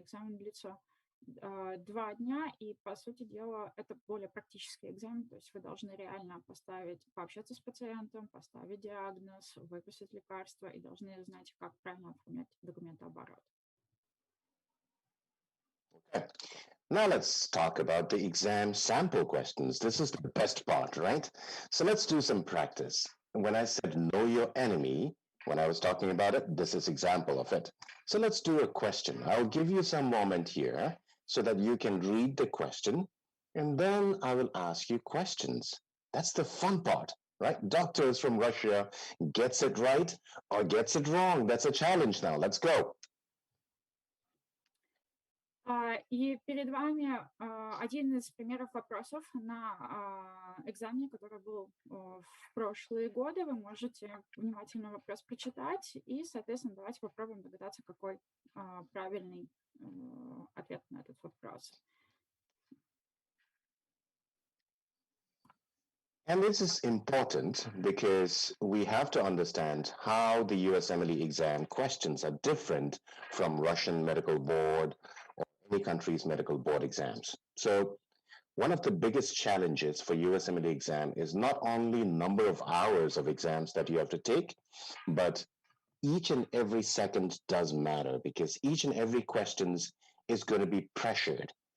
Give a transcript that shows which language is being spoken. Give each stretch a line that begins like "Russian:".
Russian: Экзамен длится 2 дня, и, по сути дела, это более практический экзамен, то есть вы должны реально пообщаться с пациентом, поставить диагноз, выписать лекарства и должны знать, как правильно оформлять документооборот.
English: Okay. Now let's talk about the exam sample questions. This is the best part, right? So let's do some practice. When I said know your enemy, when I was talking about it, this is example of it. So let's do a question. I'll give you some moment here, so that you can read the question, and then I will ask you questions. That's the fun part, right? Doctors from Russia gets it right or gets it wrong. That's a challenge now. Let's go.
Russian: И перед вами один из примеров вопросов на экзамене, который был в прошлые годы. Вы можете внимательно вопрос прочитать и, соответственно, давайте попробуем догадаться, какой правильный ответ на этот вопрос.
English: And this is important because we have to understand how the USMLE exam questions are different from Russian medical board or any country's medical board exams. So one of the biggest challenges for USMLE exam is not only number of hours of exams that you have to take, but each and every second does matter because each and every questions is going to be pressured.